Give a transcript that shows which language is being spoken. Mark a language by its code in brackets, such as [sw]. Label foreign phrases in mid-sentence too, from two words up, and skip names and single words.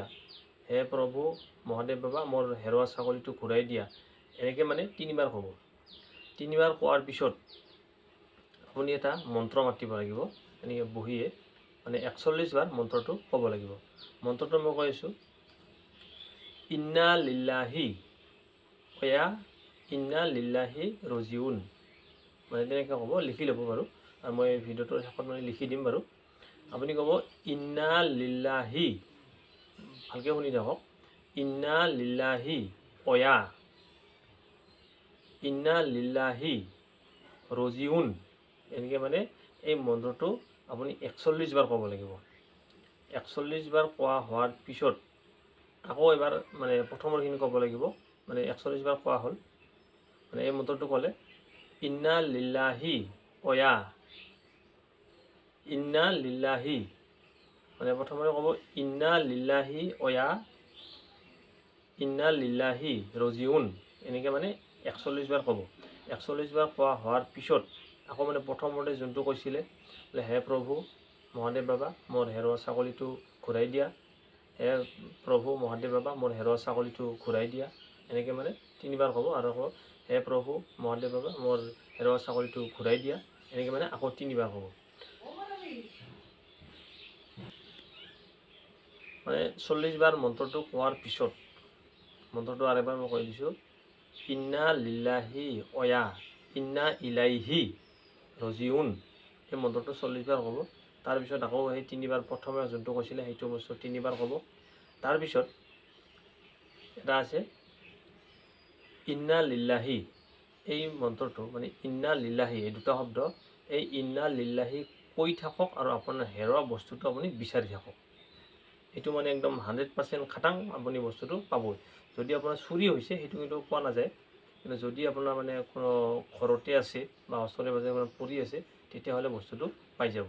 [as] হে প্ৰভু মহাদেৱ বাবা মোৰ হেৰুৱা ছাগলীটো ঘূৰাই দিয়া। এনেকৈ 3বাৰ ক'ব। 3বাৰ কোৱাৰ পিছত আপুনি এটা মন্ত্ৰ মাতিব লাগিব। এনেকৈ বহিয়ে 41 বাৰ মন্ত্ৰটো ক'ব লাগিব। মন্ত্ৰটো মই কৈ আছোঁ, [ar] إنا لله وإنا لله راجعون. [as] তেনেকৈ ক'ব, লিখি ল'ব বাৰু, আৰু মই ভিডিঅ'টোৰ শেষত লিখি দিম বাৰু। আপুনি ক'ব [ar] إنا لله, [as] ভালকৈ শুনি থাকক, [ar] إنا لله وإنا لله راجعون. [as] এনেকৈ এই মন্ত্ৰটো আপুনি 41 বাৰ ক'ব লাগিব। 41 বাৰ কোৱা হোৱাৰ পিছত আকৌ এবাৰ প্ৰথমৰখিনি ক'ব লাগিব। 41 বাৰ কোৱা হ'ল, এই মন্ত্ৰটো ক'লে, [ar] إنا لله وإنا لله, [as] প্ৰথমতে ক'ব [ar] إنا لله وإنا لله راجعون. [as] এনেকৈ 41 বাৰ ক'ব। 41 বাৰ কোৱা হোৱাৰ পিছত আকৌ প্ৰথমতে যোনটো কৈছিলে, হে প্ৰভু মহাদেৱ বাবা মোৰ হেৰুৱা ছাগলীটো ঘূৰাই দিয়া। হে প্ৰভু মহাদেৱ বাবা মোৰ হেৰুৱা ছাগলীটো ঘূৰাই দিয়া। এনেকৈ 3বাৰ ক'ব, আৰু ক'ব হে প্ৰভু মহাদেৱ বাবা মোৰ হেৰুৱা ছাগলীটো ঘূৰাই দিয়া। এনেকৈ আকৌ 3বাৰ ক'ব। 40 বাৰ মন্ত্ৰটো কোৱাৰ পিছত, মন্ত্ৰটো আৰু এবাৰ মই কৈ দিছোঁ, [ar] إنا لله وإنا إليه راجعون. [as] এই মন্ত্ৰটো 40 বাৰ ক'ব। তাৰপিছত আকৌ সেই 3বাৰ প্ৰথমে যোনটো কৈছিলে সেইটো বস্তু 3বাৰ ক'ব। তাৰপিছত এটা আছে [ar] إنا لله, [as] এই মন্ত্ৰটো মানে [ar] إنا لله [as] এই দুটা শব্দ, এই [ar] إنا لله [as] কৈ থাকক আৰু আপোনাৰ হেৰুৱা বস্তুটো আপুনি বিচাৰি থাকক। এইটো মানে একদম 100% খাটাং আপুনি বস্তুটো পাবই। যদি আপোনাৰ চুৰি হৈছে সেইটো কিন্তু পোৱা নাযায়, কিন্তু যদি আপোনাৰ মানে কোনো ঘৰতে আছে বা ওচৰে পাজৰে কোনো পৰি আছে তেতিয়াহ'লে বস্তুটো পাই যাব।